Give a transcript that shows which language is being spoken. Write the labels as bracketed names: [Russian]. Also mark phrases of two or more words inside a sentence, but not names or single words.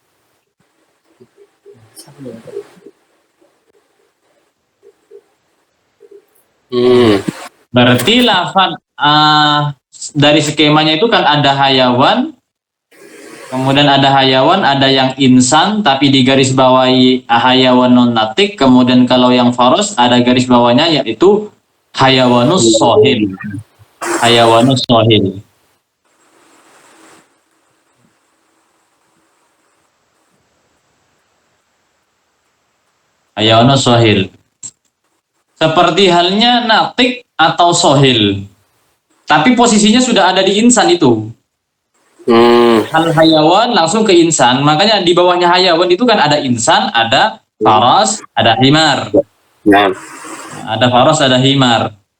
[Indonesian] Berarti lafaz dari skemanya itu kan ada hayawan, kemudian ada hayawan, ada yang insan, tapi di garis bawahi hayawan non natik, kemudian kalau yang faros ada garis bawahnya yaitu [Arabic] حيوانٌ صاهلٌ. حيوانٌ صاهلٌ. حيوانٌ صاهلٌ. [Indonesian] Seperti halnya natik atau sohil. Tapi posisinya sudah ada di insan itu. Al hayawan langsung ke insan. Makanya di bawahnya hayawan itu kan ada insan, ada faras, ada himar. Ada faras, ada himar.